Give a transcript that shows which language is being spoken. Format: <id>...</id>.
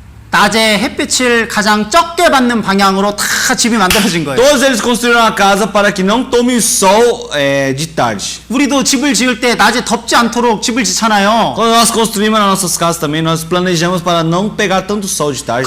<ko>낮에 햇빛을 가장 적게 받는 방향으로 다 집이 만들어진 거예요.</ko> <pt>Todos eles construíram a casa para que não tome o sol de tarde.</pt> <ko>우리도 집을 지을 때 낮에 덥지 않도록 집을 짓잖아요.</ko> <pt>Quando nós construímos as nossas casas também, nós planejamos para não pegar tanto sol de tarde.</pt>